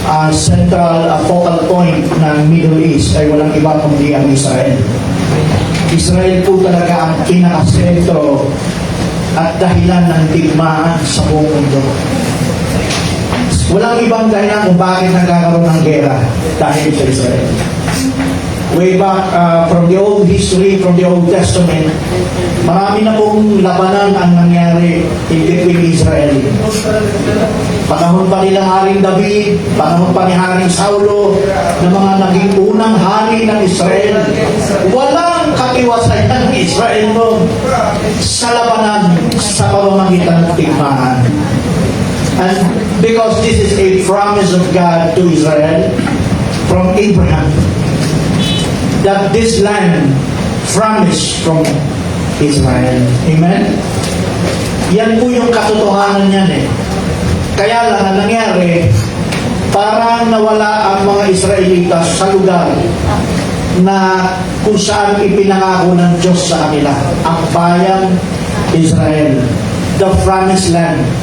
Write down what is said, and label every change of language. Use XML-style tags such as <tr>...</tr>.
<en>Central focal point</en> <tl>ng Middle East ay walang iba kundi ang Israel. Israel po talaga ang pinakasentro at dahilan ng digmaan sa buong mundo. Walang ibang dahilan kung bakit nagkakaroon ng gera dahil sa Israel.</tl> <en>Way back from the old history, from the Old Testament,</en> <tl>marami na pong labanan ang nangyari</tl> <en>in between Israel.</en> <tl>Panahon pa nila Haring David, panahon pa ni Haring Saulo, na mga naging unang hari ng Israel. Walang katiwasayan ng Israel noon sa labanan sa pamamagitan ng digmaan.</tl> <en>And because this is a promise of God to Israel from Abraham, that this land promised from Israel.</en> <tl>Amen? Yan po yung katotohanan yan eh. Kaya lang ang nangyari, parang nawala ang mga Israelita sa lugar na kung saan ipinangako ng Diyos sa kanila. Ang bayang Israel.</tl> <en>The promised land.</en>